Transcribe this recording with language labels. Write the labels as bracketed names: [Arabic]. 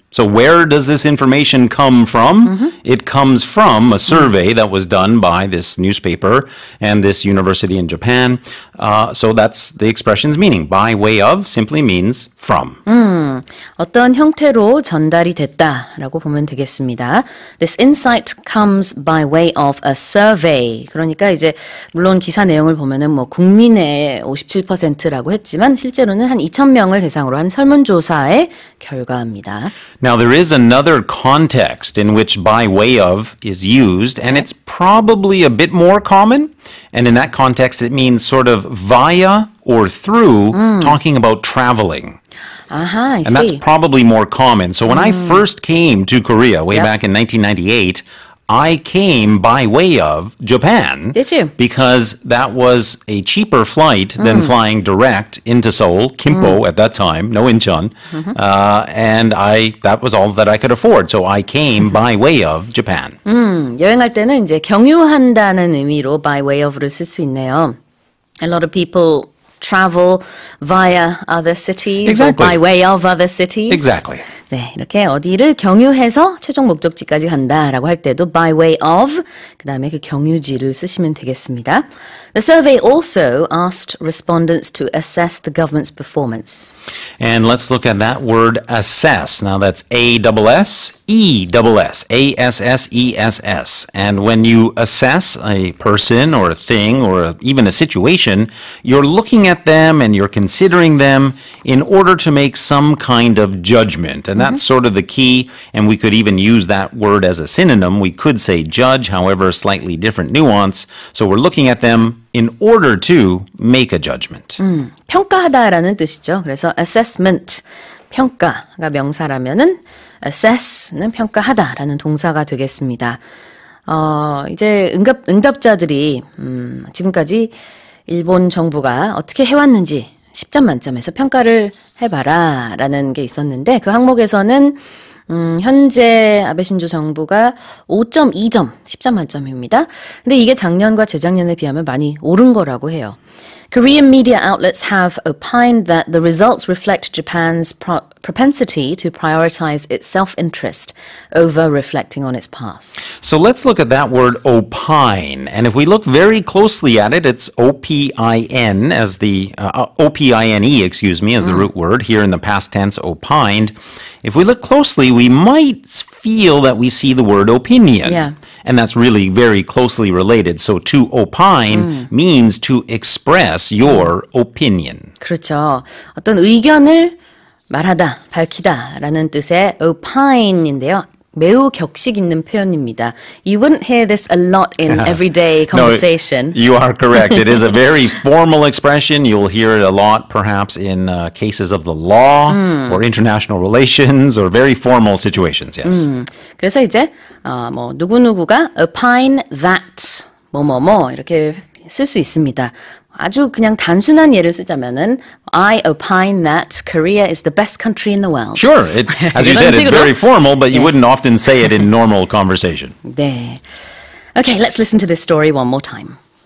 [English] So where does this information come from? It comes from a survey that was done by this newspaper and this university in Japan. So that's the expression's meaning. By way of simply means from. [Korean] 어떤 형태로 전달이 됐다라고 보면 되겠습니다. [English] This insight comes by way of a survey. [Korean] 그러니까 이제 물론 기사 내용을 보면은 뭐 국민의 57%라고 했지만 실제로는 한 2,000명을 대상으로 한 설문조사의 결과입니다. [English] Now there is another context in which by way of is used, and it's probably a bit more common. And in that context, it means sort of via or through, talking about traveling. Aha, I see. And that's probably more common. So when I first came to Korea way back in 1998, I came by way of Japan. Did you? Because that was a cheaper flight than flying direct into Seoul, Gimpo at that time, no Incheon. And that was all that I could afford. So I came by way of Japan. [Korean] 여행할 때는 이제 경유한다는 의미로 by way of를 쓸 수 있네요. [English] A lot of people travel via other cities Exactly. or by way of other cities. Exactly. [Korean] 네, 이렇게 어디를 경유해서 최종 목적지까지 간다라고 할 때도 by way of 그다음에 그 경유지를 쓰시면 되겠습니다. [English] The survey also asked respondents to assess the government's performance. And let's look at that word assess. Now that's A-S-S-E-S-S, A-S-S-E-S-S. And when you assess a person or a thing or even a situation, you're looking at them and you're considering them in order to make some kind of judgment. And that's sort of the key. And we could even use that word as a synonym. We could say judge, however, slightly different nuance. So we're looking at them in order to make a judgment. [Korean] 평가하다라는 뜻이죠. 그래서 assessment, 평가가 명사라면은 assess는 평가하다라는 동사가 되겠습니다. 이제 응답자들이 지금까지 일본 정부가 어떻게 해왔는지 10점 만점에서 평가를 해봐라 라는 게 있었는데 그 항목에서는 현재 아베 신조 정부가 5.2점, 10점 만점입니다. 근데 이게 작년과 재작년에 비하면 많이 오른 거라고 해요. [English] Korean media outlets have opined that the results reflect Japan's propensity to prioritize its self-interest over reflecting on its past. So let's look at that word opine. And if we look very closely at it, it's O-P-I-N as the, O-P-I-N-E, excuse me, as the root word here in the past tense, opined. If we look closely, we might feel that we see the word opinion. Yeah. And that's really very closely related. So to opine means to express your opinion. [Korean] 그렇죠. 어떤 의견을 말하다, 밝히다라는 뜻의 opine인데요. 매우 격식 있는 표현입니다. [English] You wouldn't hear this a lot in everyday conversation. No, you are correct. It is a very formal expression. You'll hear it a lot perhaps in cases of the law or international relations or very formal situations, yes. [Korean] 그래서 이제 뭐 누구누구가 opine that 뭐뭐뭐 이렇게 쓸 수 있습니다. 아주 그냥 단순한 예를 쓰자면은 [English] I opine that Korea is the best country in the world. Sure. As you said, it's very formal, but you wouldn't often say it in normal conversation. [Korean] 네. [English] Okay, let's listen to this story one more time.